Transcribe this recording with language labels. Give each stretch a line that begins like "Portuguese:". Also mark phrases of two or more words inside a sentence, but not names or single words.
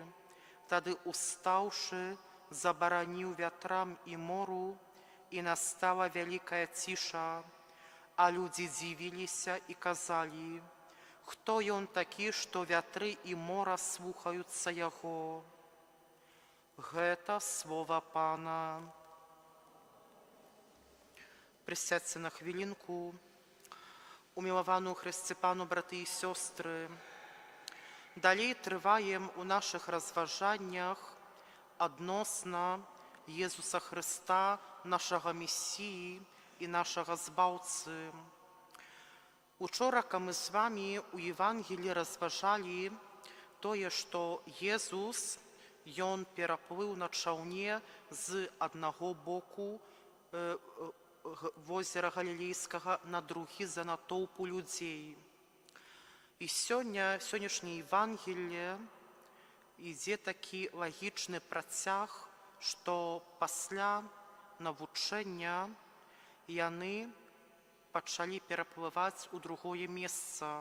Belarusian: Тады, устаўшы, забараніў вятрам і мору, і настала вялікая ціша. А людзі дзівіліся і казалі: «Хто ён такі, што вятры і мора слухаюцца яго?» Гэта слова Пана.
Ukrainian: Присядьте на хвилинку. Уміловану Христі Пану, брати і сестри, далей триваєм у наших розважаннях адносно Єсуса Христа, нашого Месії і нашого Збавці.
Belarusian: Учора,
Ukrainian: коли ми з вами у Євангелії розважали
Belarusian: тое, што Єсус, Ён пераплыў на чаўне з аднаго боку возера Галілейскага на другі за натоўпу людзей. І сённяшняе Євангеліе ідзе такі лагічны працяг, што пасля навучэння яны пачалі пераплываць у другое месца.